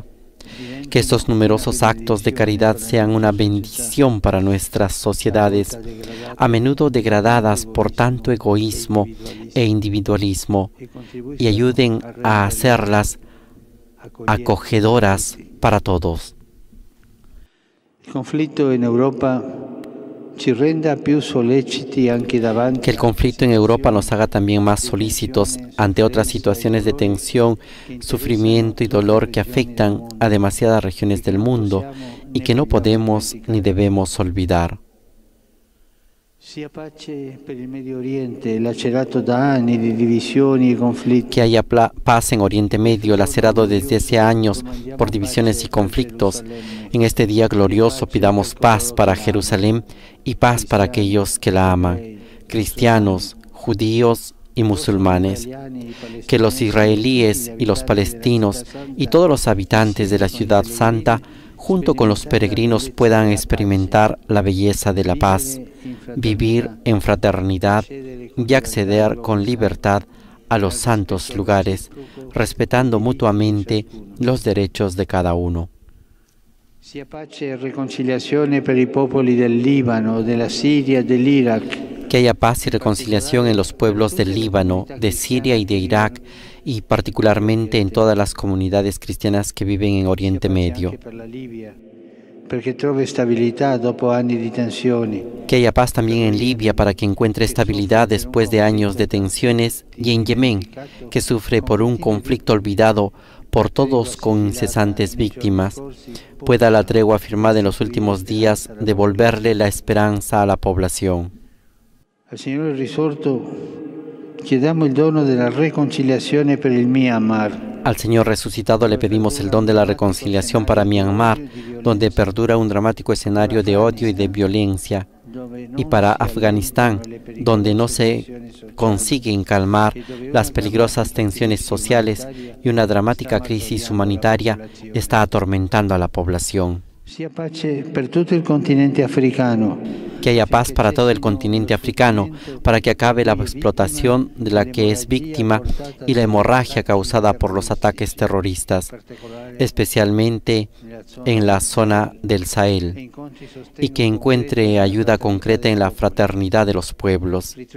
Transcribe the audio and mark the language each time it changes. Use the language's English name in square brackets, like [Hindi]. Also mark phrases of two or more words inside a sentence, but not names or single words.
[Spanish] Que estos numerosos actos de caridad sean una bendición para nuestras sociedades, a menudo degradadas por tanto egoísmo e individualismo, y ayuden a hacerlas acogedoras para todos. [Italian] Il conflitto in Europa ci renda più solleciti anche davanti [Spanish] Que el conflicto en Europa nos haga también más solícitos ante otras situaciones de tensión, sufrimiento y dolor que afectan a demasiadas regiones del mundo y que no podemos ni debemos olvidar. [Italian] sia pace per il Medio Oriente, lacerato da anni di divisioni e conflitti. [Spanish] Que haya paz en Oriente Medio, lacerado desde hace años por divisiones y conflictos. En este día glorioso pidamos paz para Jerusalén y paz para aquellos que la aman, cristianos, judíos y musulmanes. Que los israelíes y los palestinos y todos los habitantes de la ciudad santa, junto con los peregrinos, puedan experimentar la belleza de la paz, vivir en fraternidad y acceder con libertad a los santos lugares, respetando mutuamente los derechos de cada uno. [Italian] Sia pace e riconciliazione per i popoli del Libano, della Siria, dell'Iraq. [Spanish] Que haya paz y reconciliación en los pueblos del Líbano, de Siria y de Irak, y particularmente en todas las comunidades cristianas que viven en Oriente Medio. [Italian] Perché trova stabilità dopo anni di tensioni. [Spanish] Que haya paz también en Libia para que encuentre estabilidad después de años de tensiones, y en Yemen, que sufre por un conflicto olvidado por todos con incesantes víctimas, pueda la tregua firmada en los últimos días devolverle la esperanza a la población. [Italian] Al Signore risorto chiediamo il dono della riconciliazione per il Myanmar. [Spanish] Al Señor resucitado le pedimos el don de la reconciliación para Myanmar, donde perdura un dramático escenario de odio y de violencia, y para Afganistán, donde no se consiguen calmar las peligrosas tensiones sociales y una dramática crisis humanitaria está atormentando a la población. [Italian] Sia pace per tutto il continente africano. [Spanish] Que haya paz para todo el continente africano, para que acabe la explotación de la que es víctima y la hemorragia causada por los ataques terroristas, especialmente en la zona del Sahel, y que encuentre ayuda concreta en la fraternidad de los pueblos.